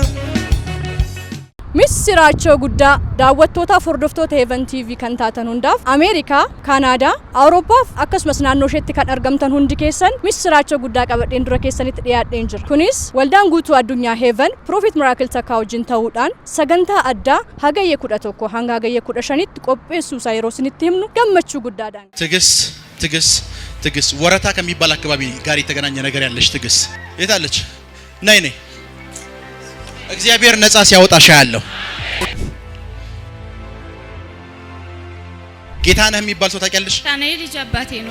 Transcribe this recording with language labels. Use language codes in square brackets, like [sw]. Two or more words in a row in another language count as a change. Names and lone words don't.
[om] Misiraachoo guddaa daawwattoota hordoftoota Heaven TV kan taatan hundaaf Ameerikaa, Kaanaadaa, Awurooppaa akkasumas naannoo isheetti kan argamtan hundi keessan misiraachoo guddaa qabadheen dura keessanitti dhiyaadheen jira. Kunis waldaan guutuu addunyaa Heaven Prophet Miracle Takkaa wajjin ta'uudhaan sagantaa addaa hagayya 11 hanga hagayya 15tti qopheessuu isaa yeroo isinitti himnu gammachuu guddaadhaan. [am] ትግስ ወረታ ከሚባል አካባቢ ጋር የተገናኘ ነገር ያለሽ ትግስ የታለች? ነይ እግዚአብሔር ነፃ ሲያወጣሽ ያለው ጌታነህ የሚባል ሰው ታውቂያለሽ? ታናዬ ልጅ አባቴ ነው።